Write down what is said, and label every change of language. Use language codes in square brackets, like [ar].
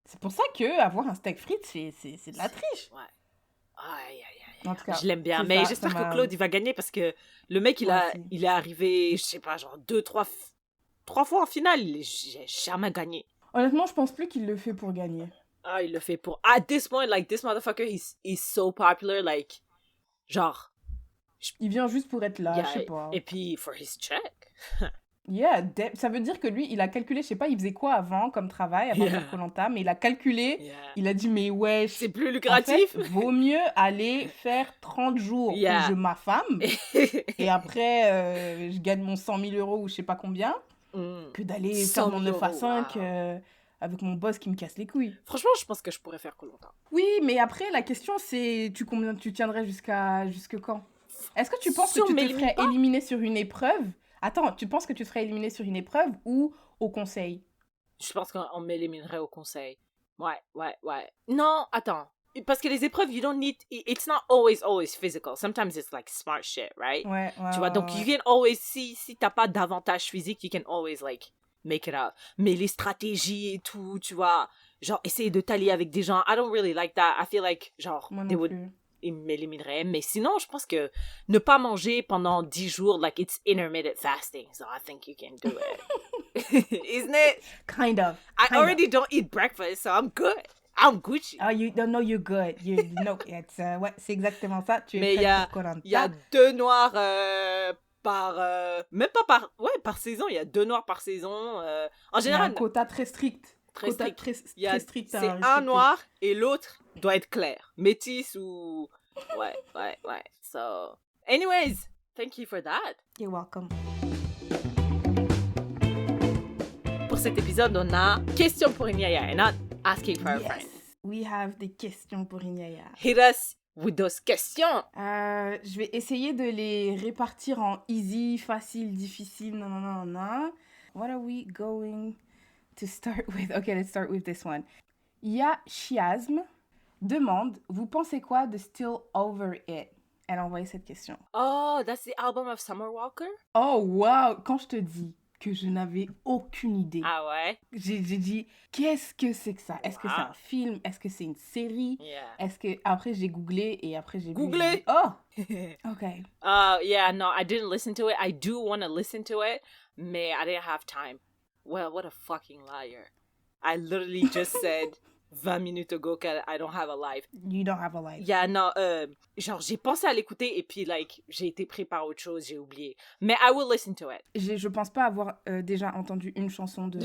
[fr] C'est pour ça que avoir un steak frites, c'est de la triche. Ouais. Aïe. En tout cas, je l'aime bien, mais j'espère que Claude, il va gagner parce que le mec, il est arrivé, je sais pas, genre 2-3 fois en finale, j'ai jamais gagné. Honnêtement, je pense plus qu'il le fait pour gagner. Ah, il le fait pour... [en] At this point, like, this motherfucker, he's so popular, like, [fr] genre... Il vient juste pour être là, je sais pas. Et puis, [en] for his check. [fr] Yeah, ça veut dire que lui, il a calculé, je sais pas, il faisait quoi avant comme travail, avant de faire Koh-Lanta, mais il a calculé, il a dit, mais wesh, c'est plus lucratif. En fait, vaut mieux aller faire 30 jours où je m'affame, et après, je gagne mon 100 000 euros ou je sais pas combien, que d'aller faire mon 9 à 5 avec mon boss qui me casse les couilles. Franchement, je pense que je pourrais faire Koh-Lanta. Oui, mais après, la question, c'est tu tiendrais jusque quand? Est-ce que tu penses que tu te ferais éliminer sur une épreuve? Attends, tu penses que tu serais éliminé sur une épreuve ou au conseil? Je pense qu'on m'éliminerait au conseil. Ouais. Non, attends. Parce que les épreuves, [en] you don't need... It's not always physical. Sometimes it's like smart shit, right? [fr] Ouais. Tu vois, donc [en] you can always... [fr] Si t'as pas d'avantage physique, [en] you can always, like, make it up. [fr] Mais les stratégies et tout, tu vois, genre, essayer de t'allier avec des gens, [en] I don't really like that. I feel like, genre, [fr] ils m'élimineraient. Mais sinon, je pense que ne pas manger pendant 10 jours, like, [en] it's intermittent fasting. So I think you can do it. Isn't it? Kind of. I already don't eat breakfast, so I'm good. I'm Gucci. Oh, you don't know you're good. [fr] No, ouais, c'est exactement ça. Tu mais il y a 2 noirs par saison. Il y a 2 noirs par saison. En général, il y a un quota très strict. Très strict. C'est un noir et l'autre doit être clair. Métis ou... Ouais. [en] So, anyways, thank you for that. You're welcome. [fr] Pour cet épisode, on a question pour Inyaya and not asking for a friend. [en] We have [fr] des questions pour Inyaya. [en] Hit us with those questions. [fr] Je vais essayer de les répartir en easy, facile, difficile, non. [en] What are we going to start with? Okay, let's start with this one. [fr] Ya Chiasme demande, vous pensez quoi de Still Over It? Elle a envoyé cette question. [en] Oh, that's the album of Summer Walker? Oh, wow! [fr] Quand je te dis que je n'avais aucune idée. Ah ouais? J'ai dit, qu'est-ce que c'est que ça? Est-ce que c'est un film? Est-ce que c'est une série? Est-ce que... Après, j'ai googlé et après, j'ai Googlé? [en] Oh! Okay. Yeah, no, I didn't listen to it. I do want to listen to it, mais I didn't have time. Well, what a fucking liar. I literally just said 20 minutes ago que I don't have a life. You don't have a life. [fr] Yeah, no, genre, j'ai pensé à l'écouter et puis, like, j'ai été pris par autre chose, j'ai oublié. Mais [en] I will listen to it. [fr] Je pense pas avoir déjà entendu une chanson de...